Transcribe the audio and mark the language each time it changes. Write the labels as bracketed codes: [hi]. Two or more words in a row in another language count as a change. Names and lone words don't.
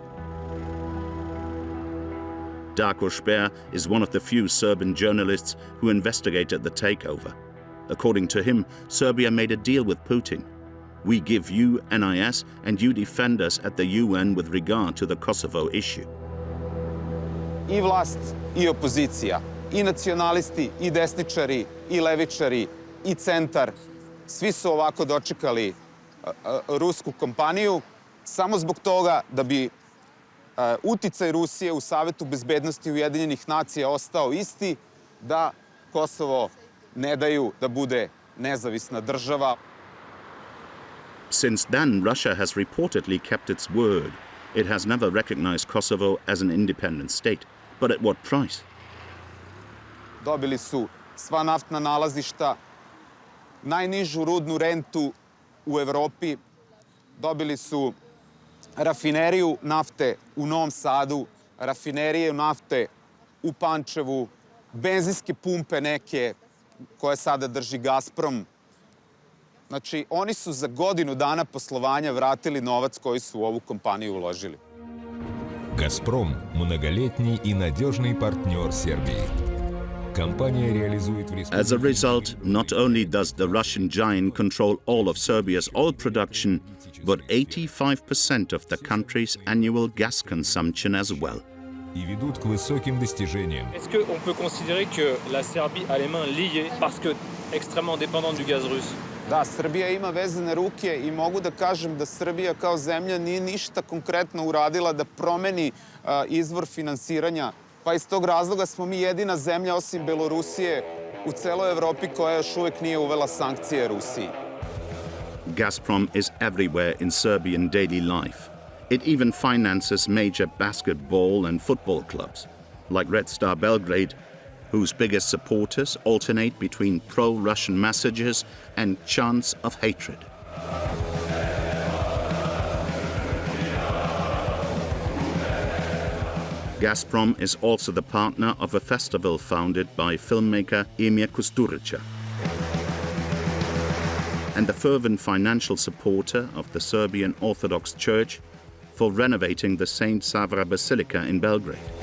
[en] Darko Šper is one of the few Serbian journalists who investigated the takeover. According to him, Serbia made a deal with Putin. We give you NIS and you defend us at the UN with regard to the Kosovo issue. [sr] I vlast, i opozicija, i nacionalisti, i desničari, i levičari, i centar, svi su ovako dočekali rusku kompaniju samo zbog toga da bi uticaj Rusije u Savetu bezbednosti Ujedinjenih nacija ostao isti, da Kosovo ne daju da bude nezavisna država. [en] Since then, Russia has reportedly kept its word. It has never recognized Kosovo as an independent state. But at what price? [sr] Dobili su sva naftna nalazišta, najnižu rudnu rentu u Evropi, dobili su rafineriju nafte u Novom Sadu, rafinerije nafte u Pančevu, benzinske pumpe neke koje sada drži Gazprom. Znači, oni su za godinu dana poslovanja vratili novac koji su u ovu kompaniju uložili. [ru] «Газпром» – многолетний и надежный партнер Сербии. [en] As a result, not only does the Russian giant control all of Serbia's oil production, but 85% of the country's annual gas consumption as well. [fr] Est-ce qu'on peut considérer que la Serbie a les mains liées parce que extrêmement dépendante du gaz russe? [sr] Da, Srbija ima vezane ruke i mogu da kažem da Srbija kao zemlja nije ništa konkretno uradila da promeni izvor finansiranja. Pa iz tog razloga smo mi jedina zemlja osim Belorusije u celoj Evropi koja još uvek nije uvela sankcije Rusiji. [en] Gazprom is everywhere in Serbian daily life. It even finances major basketball and football clubs, like Red Star Belgrade, whose biggest supporters alternate between pro-Russian messages and chants of hatred. Gazprom is also the partner of a festival founded by filmmaker Emir Kusturica, and the fervent financial supporter of the Serbian Orthodox Church for renovating the Saint Savra Basilica in Belgrade.